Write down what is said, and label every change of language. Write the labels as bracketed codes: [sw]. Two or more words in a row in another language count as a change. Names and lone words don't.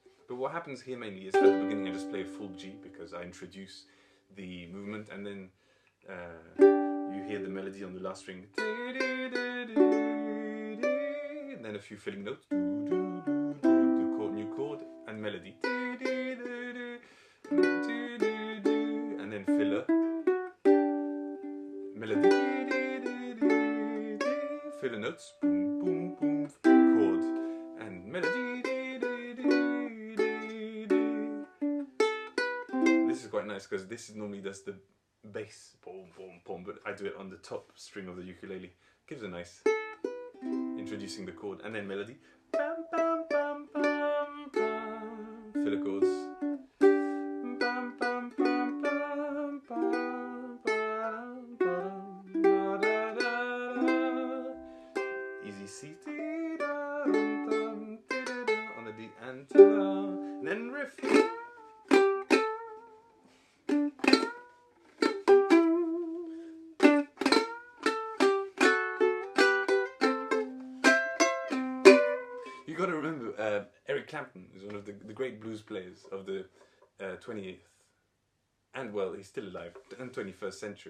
[en] But what happens here mainly is at the beginning I just play a full G because I introduce the movement, and then you hear the melody on the last string, and then a few filling notes, the chord, new chord, and melody, and then filler, melody, filler notes, boom, boom, boom, chord, and melody. This is quite nice because this is normally does the bass, boom, boom, boom, but I do it on the top string of the ukulele. Gives a nice introducing the chord, and then melody, bam, bam, bam, bam, bam, filler chords, bam, bam, bam, bam, bam, bam, bam, da, da, da. Easy C, on the D and then riff. You got to remember, Eric Clapton is one of the great blues players of the 20th, and well, he's still alive, and 21st century.